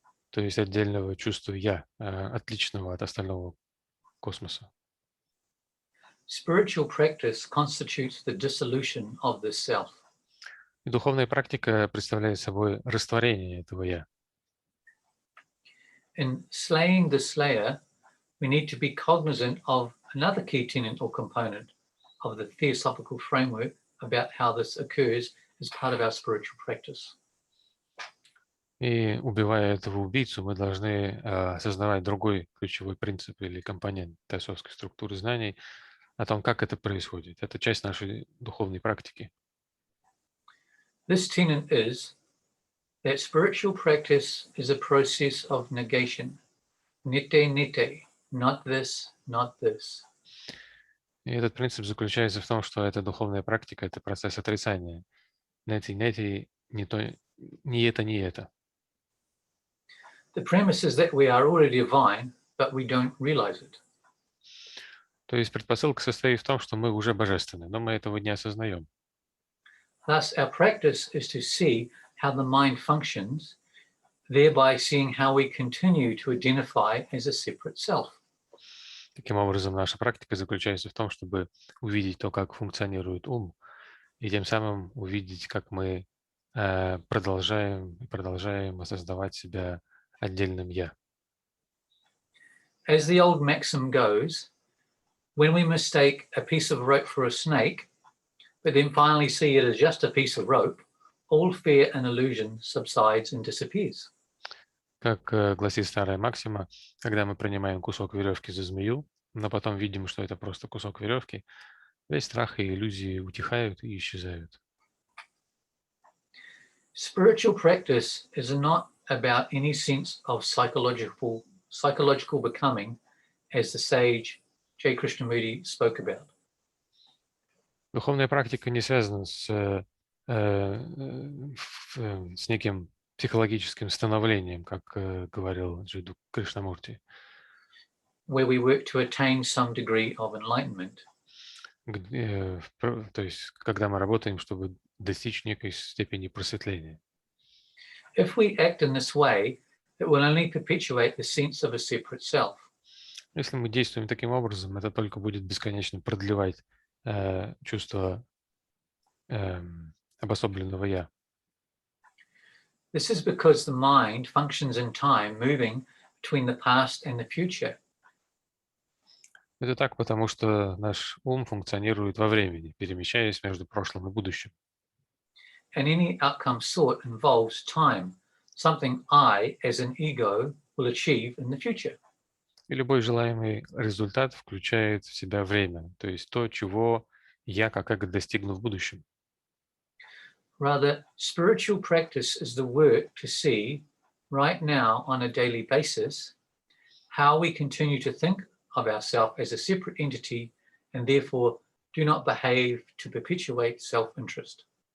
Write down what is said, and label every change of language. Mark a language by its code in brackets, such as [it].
[ru] То есть отдельного чувства «я», отличного от остального космоса. [en] Spiritual practice constitutes the dissolution of this self. [ru] И духовная практика представляет собой растворение этого «я». [en] In slaying the slayer, we need to be cognizant of another key tenet or component of the theosophical framework about how this occurs as part of our spiritual practice. [ru] И убивая этого убийцу, мы должны осознавать другой ключевой принцип или компонент теософской структуры знаний, о том, как это происходит. Это часть нашей духовной практики. [en] This tenet is that spiritual practice is a process of negation. Nite, not this, not this. [ru] И этот принцип заключается в том, что эта духовная практика — это процесс отрицания. Нети, не то, не это, не это. [en] The premise is that we are already divine, but we don't realize it. [ru] То есть предпосылка состоит в том, что мы уже божественны, но мы этого не осознаем. [en] Thus, our practice is to see how the mind functions, thereby seeing how we continue to identify as a separate self. [ru] Таким образом, наша практика заключается в том, чтобы увидеть то, как функционирует ум, и тем самым увидеть, как мы продолжаем осознавать себя отдельным «я». [en] As the old maxim goes, when we mistake a piece of rope for a snake, but then finally see it as just a piece of rope, all fear and illusion subsides and disappears. [ru] Как гласит старая максима, когда мы принимаем кусок веревки за змею, но потом видим, что это просто кусок веревки, весь страх и иллюзии утихают и исчезают. [en] Spiritual practice is not about any sense of psychological becoming, as the sage J. Krishnamurti spoke about. [ru] Духовная практика не связана с неким психологическим становлением, как говорил Джиду Кришнамурти, [en] where we work to attain some degree of enlightenment. [ru] То есть, когда мы работаем, чтобы достичь некой степени просветления. [en] If we act in this way, it will only perpetuate the sense of a separate self. [ru] Если мы действуем таким образом, это только будет бесконечно продлевать чувство обособленного «я». [en] This is because the mind functions in time, moving between the past and the future. [ru] Это так, потому что наш ум функционирует во времени, перемещаясь между прошлым и будущим. [en] And any outcome sought involves time, something I, as an ego, will achieve in the future. [ru] И любой желаемый результат включает в себя время, то есть то, чего я как эго достигну в будущем. [en] Rather, spiritual practice is the work to see, right now on a daily basis, how we continue to think of ourselves as a separate entity and therefore do not behave to perpetuate self-interest.